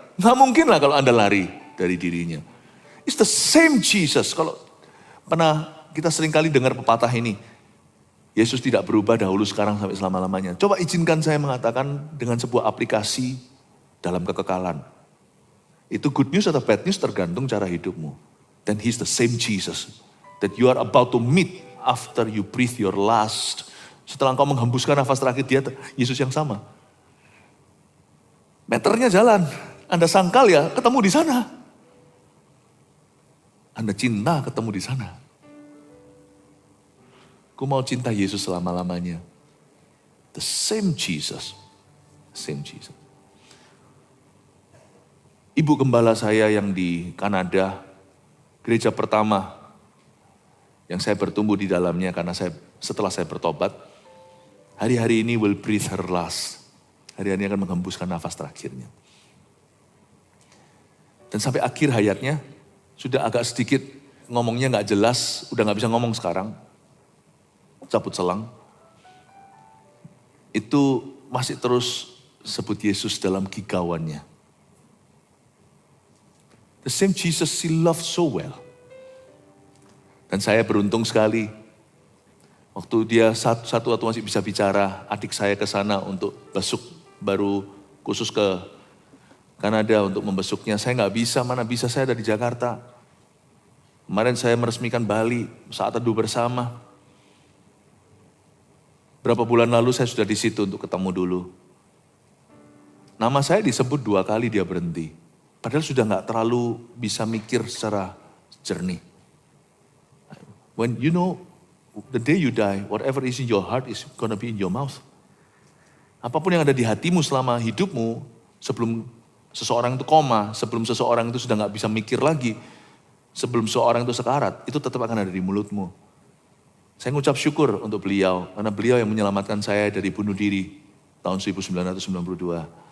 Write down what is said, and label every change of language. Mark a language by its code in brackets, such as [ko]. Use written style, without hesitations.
[id] Nggak mungkin lah kalau Anda lari dari dirinya. [en] It's the same Jesus. [id] Kalau pernah kita seringkali dengar pepatah ini, Yesus tidak berubah dahulu, sekarang, sampai selama-lamanya. Coba izinkan saya mengatakan dengan sebuah aplikasi dalam kekekalan. Itu good news atau bad news tergantung cara hidupmu. [en] Then he's the same Jesus that you are about to meet after you breathe your last. [id] Setelah engkau menghembuskan nafas terakhir, dia Yesus yang sama. Meternya jalan. Anda sangkal ya ketemu di sana. Anda cinta ketemu di sana. Aku mau cinta Yesus selama-lamanya. [en] The same Jesus. Same Jesus. [id] Ibu gembala saya yang di Kanada, gereja pertama yang saya bertumbuh di dalamnya karena setelah saya bertobat, hari-hari ini [en] will breathe her last. [id] Hari-hari ini akan menghembuskan nafas terakhirnya. Dan sampai akhir hayatnya, sudah agak sedikit ngomongnya gak jelas, udah gak bisa ngomong sekarang. Cabut selang. Itu masih terus sebut Yesus dalam gigauannya. [en] The same Jesus he loved so well. [id] Dan saya beruntung sekali. Waktu dia satu waktu masih bisa bicara, adik saya ke sana untuk besuk, baru khusus ke Kanada untuk membesuknya. Saya gak bisa, mana bisa, saya ada di Jakarta. Kemarin saya meresmikan Bali, saat teduh bersama. Berapa bulan lalu saya sudah di situ untuk ketemu dulu. Nama saya disebut 2 kali dia berhenti. Padahal sudah gak terlalu bisa mikir secara jernih. [en] When you know, the day you die, whatever is in your heart is gonna be in your mouth. [id] Apapun yang ada di hatimu selama hidupmu, sebelum seseorang itu koma, sebelum seseorang itu sudah gak bisa mikir lagi, sebelum seseorang itu sekarat, itu tetap akan ada di mulutmu. Saya mengucap syukur untuk beliau, karena beliau yang menyelamatkan saya dari bunuh diri tahun 1992.